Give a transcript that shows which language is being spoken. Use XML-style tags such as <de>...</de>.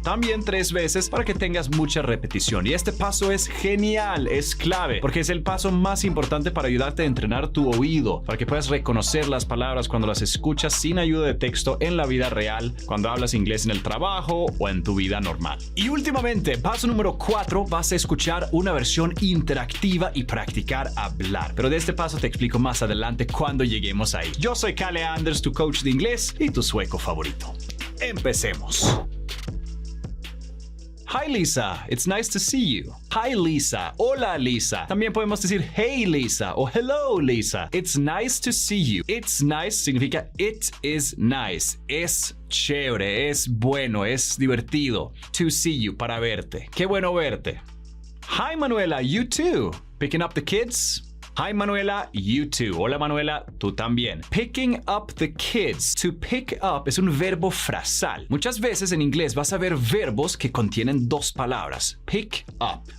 <es>También 3 veces para que tengas mucha repetición. Y este paso es genial, es clave, porque es el paso más importante para ayudarte a entrenar tu oído, para que puedas reconocer las palabras cuando las escuchas sin ayuda de texto en la vida real, cuando hablas inglés en el trabajo o en tu vida normal. Y últimamente, paso número 4, vas a escuchar una versión interactiva y practicar hablar. Pero de este paso te explico más adelante cuando lleguemos ahí. Yo soy Kalle Anders, tu coach de inglés y tu sueco favorito. Empecemos.</es> <en>Hi Lisa, it's nice to see you. Hi Lisa,</en> <es>hola Lisa. También podemos decir</es> <en>hey Lisa</en> <es>o</es> <en>hello Lisa. It's nice to see you. It's nice</en> <es>significa</es> <en>it is nice.</en> <es>Es chévere, es bueno, es divertido.</es> <en>To see you,</en> <es>para verte. Qué bueno verte.</es> <en>Hi Manuela, you too. Picking up the kids? Hi Manuela, you too.</en> <es>Hola Manuela, tú también.</es> <en>Picking up the kids.</en> <es>To pick up es un verbo frasal. Muchas veces en inglés vas a ver verbos que contienen 2 palabras. Pick up.</es>